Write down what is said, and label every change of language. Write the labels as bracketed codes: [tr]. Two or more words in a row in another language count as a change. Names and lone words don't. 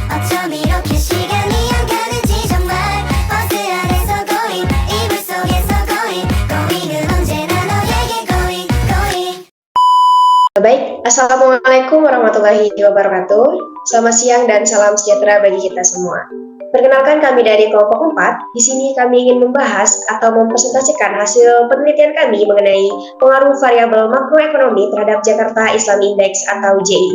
[ko] 어쩜 이렇게 시간이 안 가는지 정말 버스 안에서 going 이불 속에서 going은 언제나 너에게 going. [ar] Baik, السلام عليكم ورحمة الله وبركاته. [id] Selamat siang dan salam sejahtera bagi kita semua. Perkenalkan, kami dari kelompok 4. Di sini kami ingin membahas atau mempresentasikan hasil penelitian kami mengenai pengaruh variabel makroekonomi terhadap Jakarta Islamic Index atau JII.